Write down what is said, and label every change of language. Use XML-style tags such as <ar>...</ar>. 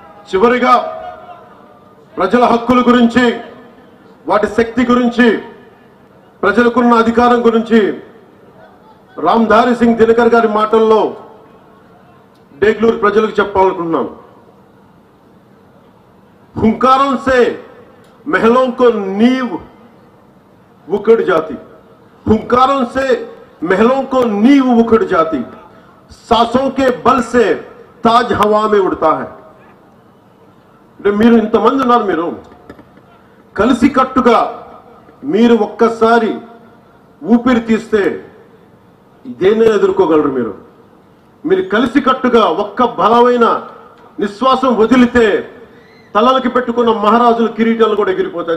<te>చివరిగా ప్రజల హక్కుల గురించి, వాటి శక్తి గురించి, ప్రజలకున్న అధికారం గురించి రామ్ధారి సింగ్ దినకర్ గారి మాటల్లో డేగ్లూరు ప్రజలకు చెప్పాలనుకుంటున్నాను.</te> <hi>हुंकारों से महलों को नींव उखड़ जाती, हुंकारों से महलों को नींव उखड़ जाती, सांसों के बल से ताज हवा में उड़ता है.</hi> <te>మీరు ఇంతమంది ఉన్నారు, మీరు కలిసి కట్టుగా మీరు ఒక్కసారి ఊపిరి తీస్తే ఇదేనే ఎదుర్కోగలరు. మీరు కలిసి కట్టుగా ఒక్క బలమైన నిశ్వాసం వదిలితే తలలకి పెట్టుకున్న మహారాజుల కిరీటాలు కూడా ఎగిరిపోతాయి.</te>